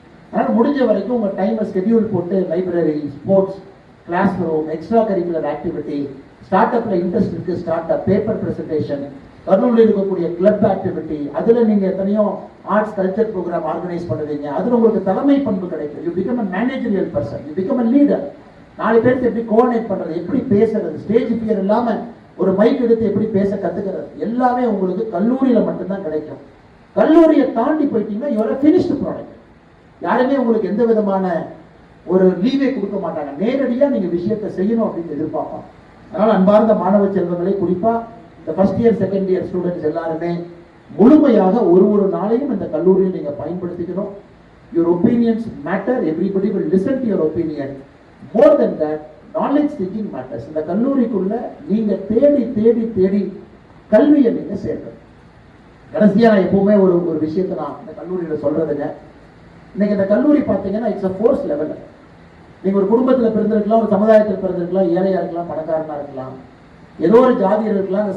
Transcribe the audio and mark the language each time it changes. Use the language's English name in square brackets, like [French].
[Tamil] அதனால முடிஞ்ச வரைக்கும் உங்க டைமை ஸ்கெடியூல் போட்டு library, sports, class room, extra curricular activity, start அப்ல இன்ட்ரெஸ்ட் இருக்கு, ஸ்டார்ட் அப், பேப்பர் பிரசன்டேஷன், கர்னூலில் இருக்கக்கூடிய கிளப் ஆக்டிவிட்டி, அதுல நீங்க எத்தனையோ ஆர்ட்ஸ் கல்ச்சர் ப்ரோக்ராம் ஆர்கனைஸ் பண்ணுவீங்க. அதுல உங்களுக்கு தலைமை பண்பு கிடைக்கும். [English] You become a managerial person, you become a leader. [Tamil] 4 பேருக்கு எப்படி கோஆர்டினேட் பண்றது, எப்படி பேசுறது, ஸ்டேஜ் ஃபியர் இல்லாம ஒரு மைக் எடுத்து எப்படி பேச கத்துக்கிறது, எல்லாமே உங்களுக்கு கல்லூரியில மட்டும்தான் கிடைக்கும். கல்லூரியை தாண்டி போயிட்டீங்கன்னா [English] you are a finished product. [Tamil] யாருமே உங்களுக்கு எந்த விதமான ஒரு லீவே கொடுக்க மாட்டாங்க. நேரடியா நீங்க விஷயத்தை செய்யணும் அப்படின்னு எதிர்பார்ப்பாங்க. அதனால அன்பார்ந்த மாணவ செல்வங்களை, குறிப்பா இந்த first year second year students எல்லாருமே முழுமையாக ஒரு நாளையும் இந்த கல்லூரியில் நீங்க பயன்படுத்திக்கணும். [English] your opinions matter, everybody will listen to your opinion. More than that, knowledge seeking matters. [Tamil] இந்த கல்லூரிக்குள்ள நீங்க தேடி தேடி தேடி கல்வியை நீங்க சேர்க்கணும். கடைசியா நான் எப்பவுமே ஒரு விஷயத்தை நான் இந்த கல்லூரியில சொல்றதுங்க, இன்னைக்கு இந்த கல்லூரி பார்த்தீங்கன்னா [English] It's a force level. [Tamil] நீங்க ஒரு குடும்பத்தில் பிறந்திருக்கலாம், ஒரு சமுதாயத்தில் பிறந்திருக்கலாம், ஏழையா இருக்கலாம், பணக்காரனா இருக்கலாம், ஏதோ ஒரு ஜாதி இருக்கலாம்.